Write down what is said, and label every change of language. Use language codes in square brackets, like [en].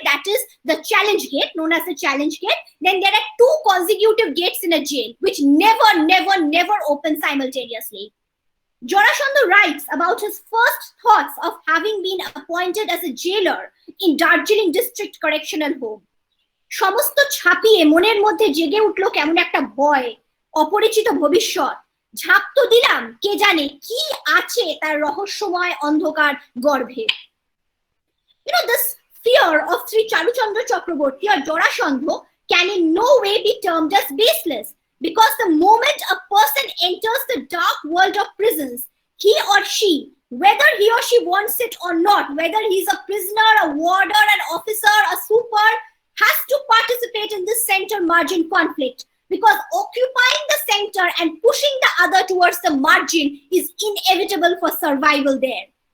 [en] That is the challenge gate, known as the challenge gate. Then there are 2 consecutive gates in a jail, which never open simultaneously. Jorashandho writes about his first thoughts of having been appointed as a jailer in Darjeeling District Correctional Home. [bn] সমস্ত ছাপিয়ে মনের মধ্যে জেগে উঠলো কেমন একটা ভয়, অপরিচিত ভবিষ্যৎ। ঝাঁপ তো দিলাম, কে জানে কি আছে তার রহস্যময় অন্ধকার গর্ভে। [en] This fear of Sri Charuchandra Chakraborty or Jorashandho can in no way be termed as baseless, because the moment a person enters the dark world of prisons, he or she, whether he or she wants it or not, whether he's a prisoner, a warder, an officer, a super, has to participate in this center margin conflict, because occupying the center and pushing the other towards the margin is inevitable for survival there.